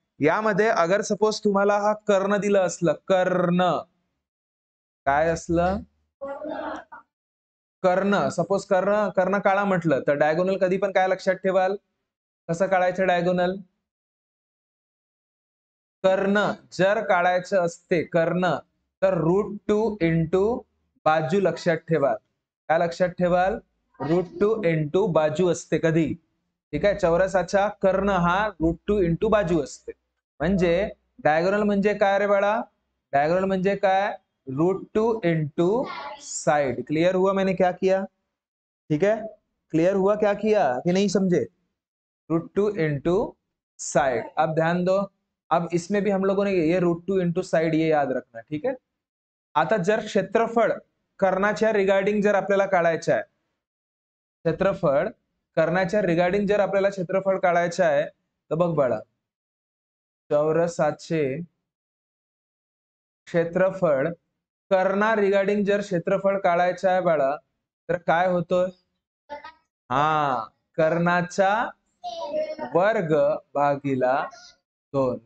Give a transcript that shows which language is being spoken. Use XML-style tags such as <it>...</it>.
<mr>यामध्ये अगर सपोज तुम्हाला हा कर्ण दिलं असलं, कर्ण काय असलं, कर्ण, सपोज कर्ण, कर्ण काळा म्हटलं तर डायगोनल कधी पण काय लक्षात ठेवाल, कसं काढायचं डायगोनल, कर्ण जर काढायचं असते कर्ण तर √2 इंटू बाजू लक्षात ठेवाल. काय लक्षात ठेवाल, √2 इंटू बाजू असते कधी. ठीक आहे. चौरसाचा कर्ण हा √2 इंटू बाजू असते. म्हणजे डायगोनल म्हणजे काय रे बाळा, डायगोनल म्हणजे काय, √2 इंटू साइड.</mr> <hi>क्लियर हुआ मैंने क्या किया, ठीक है, क्लियर हुआ क्या किया कि नहीं समझे, √2 इंटू साइड. अब ध्यान दो, अब इसमें भी हम लोगों ने ये √2 इंटू साइड ये याद रखना. ठीक है.</hi> <mr>आता जर क्षेत्रफळ कर्णाच्या रिगार्डिंग जर आपल्याला काढायचं आहे, क्षेत्रफळ कर्णाच्या रिगार्डिंग जर आपल्याला क्षेत्रफळ काढायचं आहे, तर बघ बाळा, चौरसाचे क्षेत्रफळ कर्णा रिगार्डिंग जर क्षेत्रफळ काढायचं आहे बाळा, तर काय होतं, हा, कर्णाचा वर्ग भागिला 2.</mr>